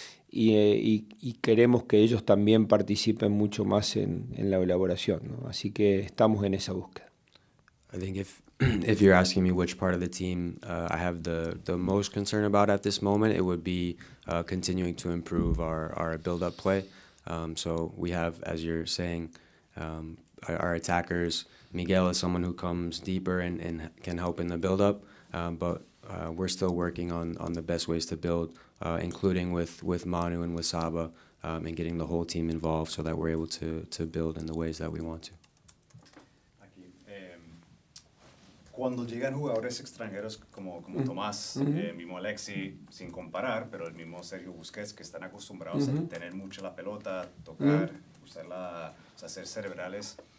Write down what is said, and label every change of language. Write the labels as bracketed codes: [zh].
[es] Y queremos que ellos también participen mucho más en la elaboración, ¿no? Así que estamos en esa búsqueda. [en] I think if you're asking me which part of the team I have the most concern about at this moment, it would be continuing to improve our build-up play. So we have, as you're saying, our attackers. Miguel is someone who comes deeper and can help in the build-up, but we're still working on the best ways to build, including with Manu and with Saba, and getting the whole team involved so that we're able to build in the ways that we want to. [es] Aquí, cuando llegan jugadores extranjeros como Tomás, mismo Alexi, sin comparar, pero el mismo Sergio Busquets, que están acostumbrados a tener mucho la pelota, tocar, usarla, o sea, ser cerebrales.